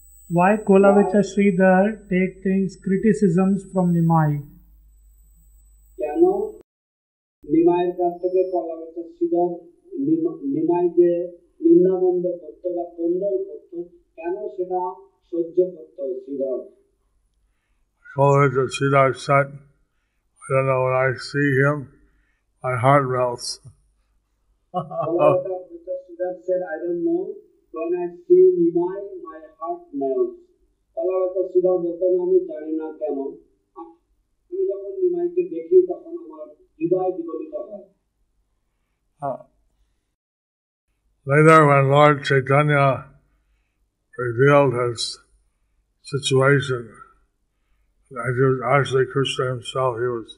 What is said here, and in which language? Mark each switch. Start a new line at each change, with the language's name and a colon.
English: Why Kolavecha Sridhar take things, criticisms from Nimai?
Bangla: কেন নিমাইয়ের কাছ থেকে Kolavecha Sridhar নিমাই যে নিন্দামন্দ করত বা কন্দল করত, কেন সেটা সহ্য করত Sridhar?
English: Kolavecha Sridhar said, I don't know, when I see him, my heart melts. Kolavecha Sridhar said, I don't know, when I see Nimai, my heart melts.
Bangla: Kolavecha Sridhar বলতেন, আমি জানি না কেন, আমি যখন নিমাইকে দেখি তখন আমার হৃদয় বিগলিত হয়।
English: Later, when Lord Chaitanya revealed his situation, that he was actually Krishna himself, he was